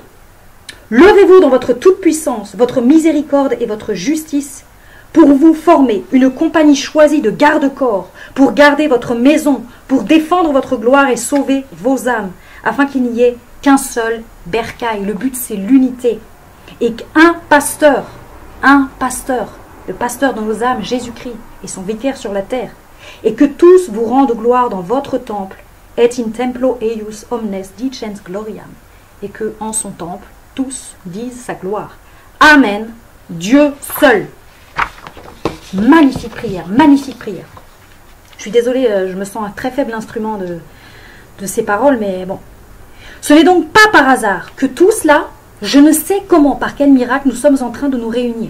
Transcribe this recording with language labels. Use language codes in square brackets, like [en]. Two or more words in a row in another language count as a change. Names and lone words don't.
[fr] Levez-vous dans votre toute-puissance, votre miséricorde et votre justice, pour vous former une compagnie choisie de garde-corps, pour garder votre maison, pour défendre votre gloire et sauver vos âmes, afin qu'il n'y ait qu'un seul bercail. Le but, c'est l'unité. Et qu'un pasteur, le pasteur de nos âmes, Jésus-Christ, et son vicaire sur la terre, et que tous vous rendent gloire dans votre temple, [la] et in templo eius omnes dicens gloriam, [fr] et que en son temple, tous disent sa gloire. Amen. Dieu seul. Magnifique prière, magnifique prière. Je suis désolée, je me sens un très faible instrument de ces paroles, mais bon. Ce n'est donc pas par hasard que tout cela, je ne sais comment, par quel miracle, nous sommes en train de nous réunir.